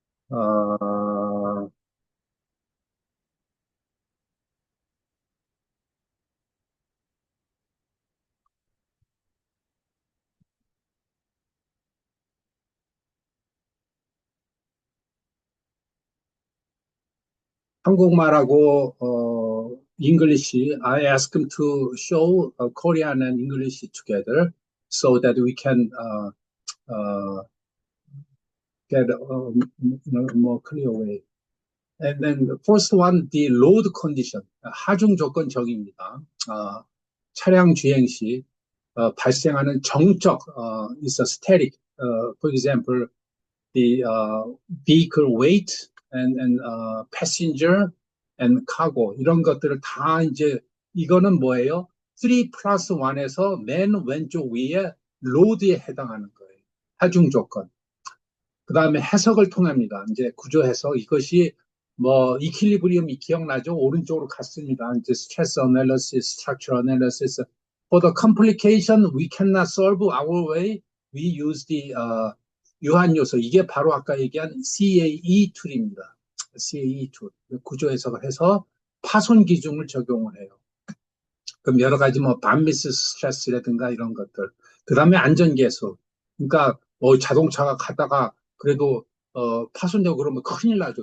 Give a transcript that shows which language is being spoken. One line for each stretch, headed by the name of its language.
Korean: 어, 한국말하고 English.
English: I asked him to show Korean and English together so that we can get more clear way. And then the first one, the road condition,
Korean: 하중 조건 정의입니다. 차량 주행 시 발생하는 정적,
English: is a static. For example, the vehicle weight and passenger and cargo
Korean: 이런 것들을 다 이제 이거는 뭐예요? 3 플러스 1에서 맨 왼쪽 위에 로드에 해당하는 거예요. 하중 조건. 그 다음에 해석을 통합니다. 이제 구조 해석. 이것이 뭐 이퀄리브리엄이 기억나죠? 오른쪽으로 갔습니다. 이제 스트레스 어널리시스, 스트럭처 어널리시스.
English: For the complication we cannot solve our way. We use the 유한 요소.
Korean: 이게 바로 아까 얘기한 CAE 툴입니다. CAE 툴. 구조 해석을 해서 파손 기준을 적용을 해요. 그럼 여러 가지 뭐 반미스 스트레스라든가 이런 것들. 그 다음에 안전계수. 그러니까 뭐 자동차가 가다가 그래도 파손되고 그러면 큰일 나죠.